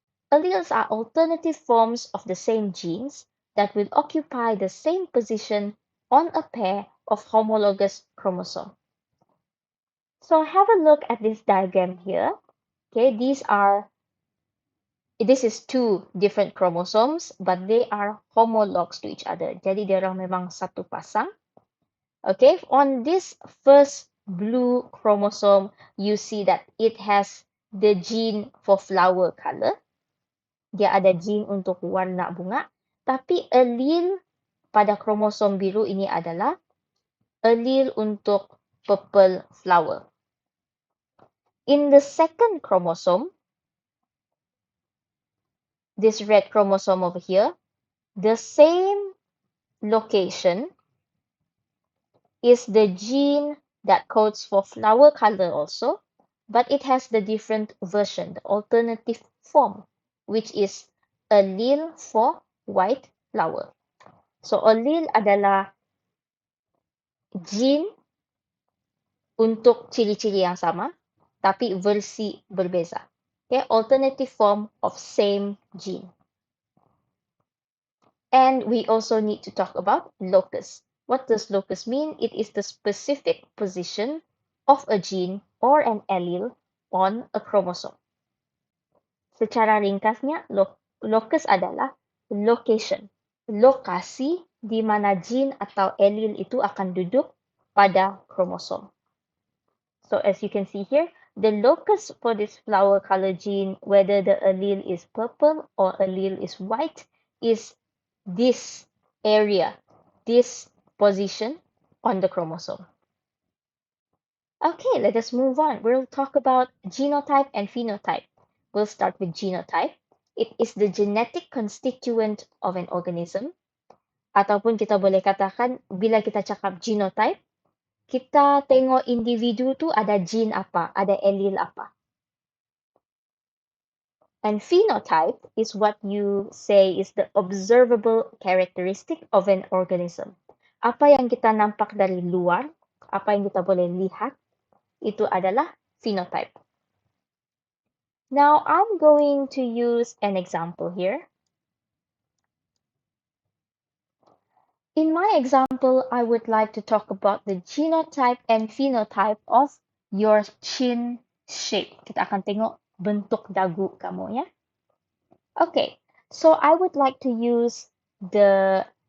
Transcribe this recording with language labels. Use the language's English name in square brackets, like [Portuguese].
[English] Alleles are alternative forms of the same genes that will occupy the same position on a pair of homologous chromosomes. So have a look at this diagram here. Okay, this is two different chromosomes, but they are homologs to each other. [Malay] Jadi dia orang memang satu pasang. [English] Okay, on this first blue chromosome, you see that it has the gene for flower color. [Malay] Dia ada gene untuk warna bunga, tapi allele pada kromosom biru ini adalah allele untuk [English] purple flower. In the second chromosome, this red chromosome over here, the same location is the gene that codes for flower color also, but it has the different version, the alternative form, which is allele for white flower. [Malay] So allele adalah gene untuk ciri-ciri yang sama, tapi versi berbeza. [English] Okay, alternative form of same gene. And we also need to talk about locus. What does locus mean? It is the specific position of a gene or an allele on a chromosome. [Malay] Secara ringkasnya, locus adalah location, lokasi di mana gene atau allele itu akan duduk pada kromosom. [English] So as you can see here, the locus for this flower color gene, whether the allele is purple or allele is white, is this area, this position on the chromosome. Okay, let us move on. We'll talk about genotype and phenotype. We'll start with genotype. It is the genetic constituent of an organism. [Malay] Ataupun kita boleh katakan, bila kita cakap genotype, kita tengok individu tu ada gene apa, ada allele apa. [English] And phenotype is what you say is the observable characteristic of an organism. [Malay] Apa yang kita nampak dari luar, apa yang kita boleh lihat, itu adalah phenotype. [English] Now, I'm going to use an example here. In my example, I would like to talk about the genotype and phenotype of your chin shape. [Malay] Kita akan tengok bentuk dagu kamu, ya. [English] Okay, so I would like to use the